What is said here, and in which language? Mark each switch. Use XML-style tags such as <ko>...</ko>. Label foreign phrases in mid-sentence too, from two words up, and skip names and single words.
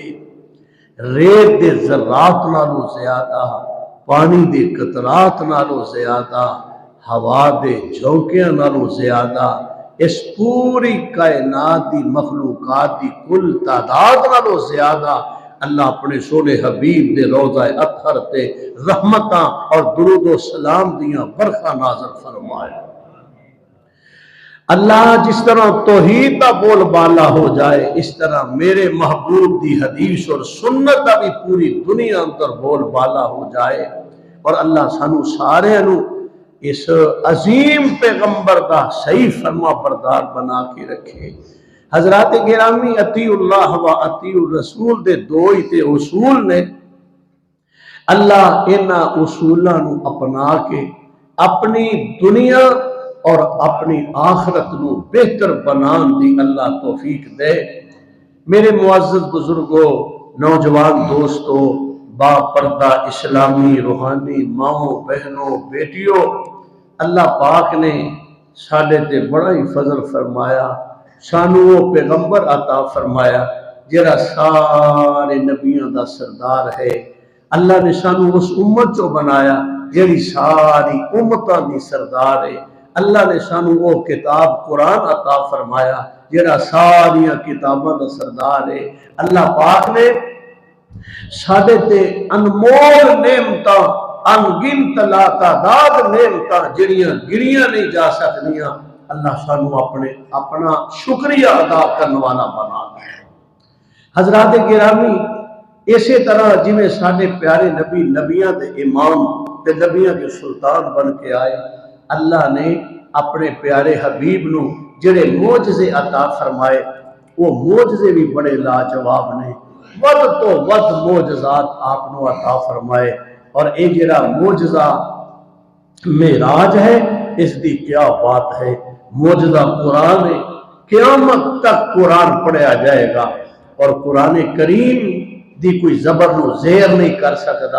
<pa>ریت دے ذرات نالوں زیادہ، پانی دے قطرات نالوں زیادہ، ہوا دے جھونکیاں نالوں زیادہ، اس پوری کائنات دی مخلوقات دی کل تعداد نالوں زیادہ اللہ اپنے سونے حبیب دے روضہ اطہر تے رحمتاں اور درود و سلام دیاں برخا نازل فرمایا۔ اللہ جس طرح توحید دا بول بالا ہو جائے، اس طرح میرے محبوب دی حدیث اور سنت دا بھی پوری دنیا اندر بول بالا ہو جائے، اور اللہ سانو سارے انو اس عظیم پیغمبر دا صحیح فرما بردار بنا کے رکھے۔ حضرات گرامی،</pa> <ar>اطیع اللہ و اطیع الرسول</ar> <pa>دے دو ہی تے اصول نے، اللہ انہاں اصولاں نو اپنا کے اپنی دنیا اور اپنی آخرت نو بہتر بنان دی اللہ توفیق دے۔</pa> <ur>میرے معزز بزرگوں، نوجوان دوستوں، با پردہ اسلامی روحانی ماؤں بہنوں بیٹیوں،</ur> <pa>اللہ پاک نے ساڈے تے بڑا ہی فضل فرمایا، سانو وہ پیغمبر عطا فرمایا جڑا سارے نبیوں دا سردار ہے۔ اللہ نے سانو اس امت چو بنایا جڑی ساری امتاں دی سردار ہے۔ اللہ نے سانو وہ کتاب قرآن عطا فرمایا جڑا ساریاں کتاباں دا سردار ہے۔ اللہ پاک نے ساڈے تے انمول نعمتاں، انگنت لا تعداد نعمتاں جڑیاں گنیاں نہیں جا سکدیاں، اللہ سانو اپنا شکریہ ادا کرنے والا بنا دے۔ حضرات گرامی، اسی طرح جویں ساڈے پیارے نبی نبیاں دے امام تے نبیاں دے سلطان بن کے آئے، اللہ نے اپنے پیارے حبیب نو جڑے معجزے عطا فرمائے، وہ معجزے بھی بڑے لاجواب نے، ود تو ود معجزات آپ نو عطا فرمائے۔ اور اے جڑا معجزہ معراج ہے، اس دی کیا بات ہے، معجزہ قرآن ہے، قیامت تک قرآن پڑھیا جائے گا، اور قرآن کریم دی کوئی زبر نو زیر نہیں کر سکتا۔</pa>